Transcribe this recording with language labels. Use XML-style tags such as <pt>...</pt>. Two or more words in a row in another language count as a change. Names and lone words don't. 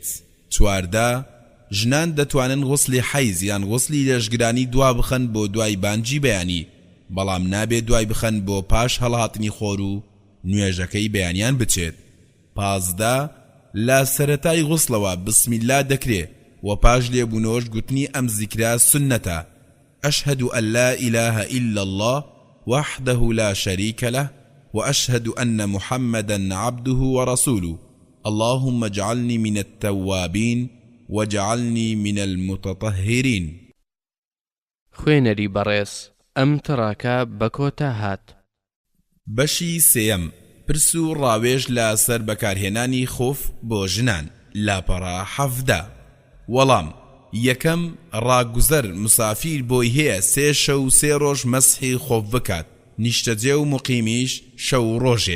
<ckb>چواردە ژنان دەتوانن غوسڵی حەیز یان غوسڵی لەشگرانی دوا بخەن بۆ دوای بانجی بەیانی بەڵام نابێت دوای بخەن بۆ پاش هەڵهاتنی خۆر و نوێژەکەی بەیانیان بچێت. پازدە لە سەرەتای غوسڵەوە بسمیلا دەکرێ و پاش لێبوونەوەش گوتنی ئەم زیکرا سنەتە</ckb> <ar>أشهد أن لا إله إلا الله وحده لا شريك له وأشهد أن محمدا عبده ورسوله اللهم اجعلني من التوابين واجعلني من المتطهرين.</ar> <ckb>خوێنەری بەڕێز ئەم تڕاکە بە کۆتا هات. بەشی سێەم پرس و ڕاوێژ لە سەر بەکارهێنانی خۆف بۆ ژنان لاپەڕا 17. وەڵام یەکەم ڕاگوزەر مسافیر بۆی هەیە 3 شەو 3 ڕۆژ مەسحی خۆف بکات نیشتەجێ و مقیمیش شەو ڕۆژێک.</ckb>